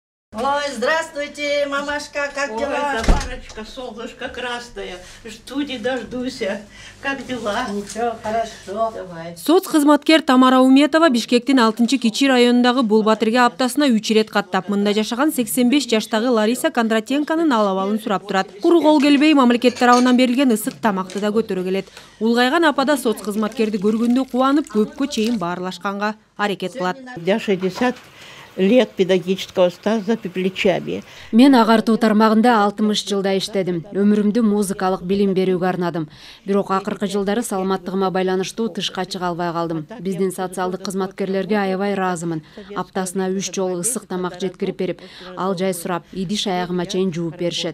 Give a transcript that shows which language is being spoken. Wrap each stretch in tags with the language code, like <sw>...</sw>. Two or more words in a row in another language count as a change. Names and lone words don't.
<ru>Ой, здравствуйте, мамашка, как Ой, дела? Тамарочка, солнышко красное, жду не дождусь. Как дела? Ничего, хорошо. Давай.</ru> <ky>Соц кызматкер Тамара Уметова Бишкектин 6-Кичи районундагы Булбатырга аптасына 3 рет каттап, мында жашаган 85 жаштагы Лариса Кондратенконун алабалын сурап турат. Куру кол келбей мамлекет тарабынан берилген ысык тамакты да көтөрө келет. Улгайган апада соц кызматкерди көргөндө кубанып, көпкө чейин баарлашканга аракет кылат.</ky> <ru>Я 60 лет педагогического стажа за плечами.</ru> <ky>Мен агартуу тармагында 60 жылда иштедим. Өмүрүмдү музыкалык билим берүүгө арнадым. Бирок акыркы жылдары саламаттыгыма байланыштуу тышка чыга албай калдым. Биздин социалдык кызматкерлерге аябай ыраазымын. Аптасына 3 жолу ысык тамак жеткирип берип, ал жай сурап, идиш аягыма чейин жууп беришет.</ky>